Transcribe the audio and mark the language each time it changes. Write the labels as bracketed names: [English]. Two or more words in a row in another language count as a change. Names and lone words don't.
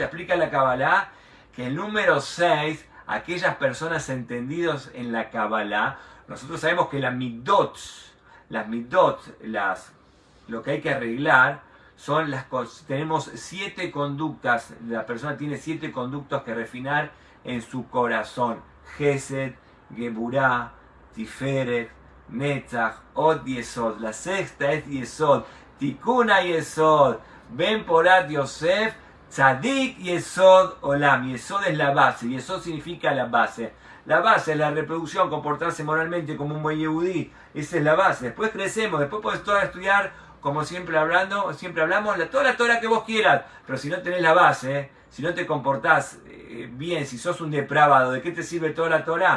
[Spanish] Explica la Kabbalah que el número 6, aquellas personas entendidos en la Kabbalah, nosotros sabemos que las midot, lo que hay que arreglar, son tenemos 7 conductas, la persona tiene 7 conductos que refinar en su corazón. [Hebrew] חסד, גבורה, תפארת, נצח, הוד יסוד. [Spanish] La sexta es Yesod. [Hebrew] תיקונא יסוד. בן פורת יוסף. צדיק יסוד עולם. [Spanish] Yesod es la base. Yesod significa la base. La base es la reproducción, comportarse moralmente como un buen yehudí. Esa es la base. Después crecemos. Después podés todo estudiar, como siempre hablamos, toda la Torah que vos quieras. Pero si no tenés la base, si no te comportás bien, si sos un depravado, ¿de qué te sirve toda la Torah?